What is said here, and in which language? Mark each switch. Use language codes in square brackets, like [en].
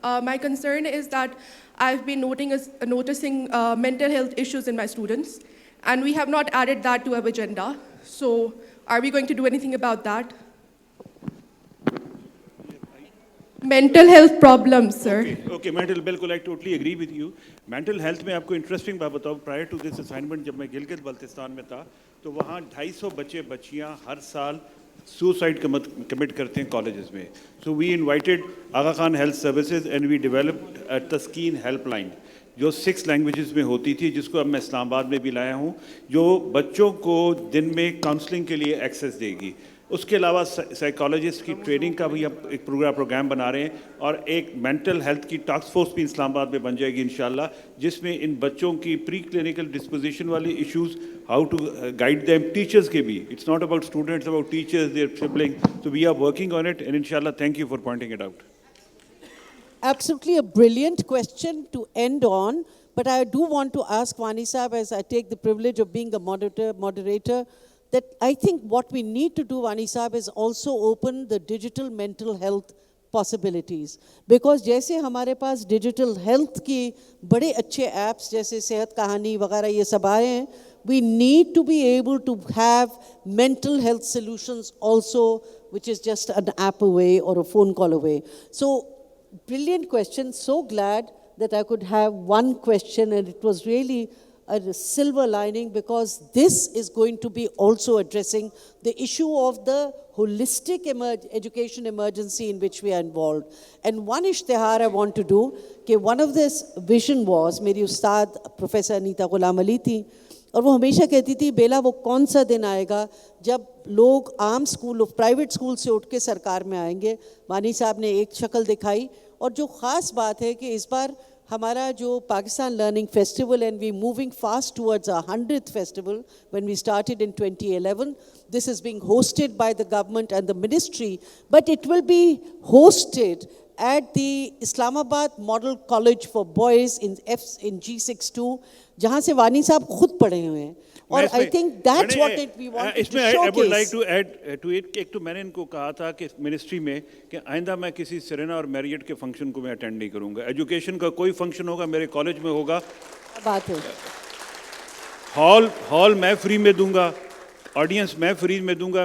[en] My concern is that I've been noticing mental health issues in my students, and we have not added that to our agenda. So are we going to do anything about that? Mental health problems, sir. Okay, mental, بالکل, I totally agree with you. [ur] Mental health میں آپ کو interesting بات بتاؤں, [en] prior to this assignment [ur] جب میں گلگت بلتستان میں تھا تو وہاں 250 بچے بچیاں ہر سال سوسائڈ کمٹ کرتے ہیں کالجز میں. [en] So we invited Aga Khan Health Services and we developed a Taskeen helpline [ur] جو 6 لینگویجز میں ہوتی تھی, جس کو اب میں اسلام آباد میں بھی لایا ہوں, جو بچوں کو دن میں کاؤنسلنگ کے لیے ایکسیس دے گی. اس کے علاوہ سائیکالوجسٹ کی ٹریننگ کا بھی ہم ایک پروگرام بنا رہے ہیں, اور ایک مینٹل ہیلتھ کی ٹاسک فورس بھی اسلام آباد میں بن جائے گی انشاءاللہ, جس میں ان بچوں کی پری کلینکل ڈسپوزیشن والی issues, [en] how to guide them, [ur] teachers کے بھی, [en] it's not about students, about teachers, [ur] their sibling, [en] so we are working on it, and inshallah thank you for pointing it out. Absolutely a brilliant question to end on, but I do want to ask Wani Saab, as I take the privilege of being a moderator, that I think what we need to do, Wani Saab, is also open the digital mental health possibilities. Because [ur] جیسے ہمارے پاس digital health کی بڑے اچھے apps جیسے صحت کہانی وغیرہ یہ سب آئے ہیں, [en] we need to be able to have mental health solutions also, which is just an app away or a phone call away. So, brilliant question. So glad that I could have one question, and it was really a silver lining, because this is going to be also addressing the issue of the holistic education emergency in which we are involved. And one ishtihar I want to do, that one of this vision was, [ur] میری استاد professor Anita Ghulam علی تھی, اور وہ ہمیشہ کہتی تھی, بیلا وہ کون سا دن آئے گا جب لوگ عام اسکول پرائیویٹ اسکول سے اٹھ کے سرکار میں آئیں گے. وانی صاحب نے ایک شکل دکھائی, اور جو خاص بات ہے کہ اس بار ہمارا جو Pakistan learning festival, [en] And we moving fast towards our 100th festival when we started in 2011. This is being hosted by the government and the ministry, but it will be hosted at the Islamabad Model College for Boys in G62, [ur] جہاں سے وانی صاحب خود پڑھے ہوئے ہیں. [en] اور I think that's what we want to showcase. I would like to add to it, [ur] ایک تو میں نے ان کو کہا تھا کہ منسٹری میں کہ آئندہ میں کسی سرینا اور میریٹ کے فنکشن کو میں اٹینڈ نہیں کروں گا. ایجوکیشن کا کوئی فنکشن ہوگا میرے کالج میں ہوگا, بات ہے, ہال میں فری میں دوں گا, آڈینس میں فری میں دوں گا.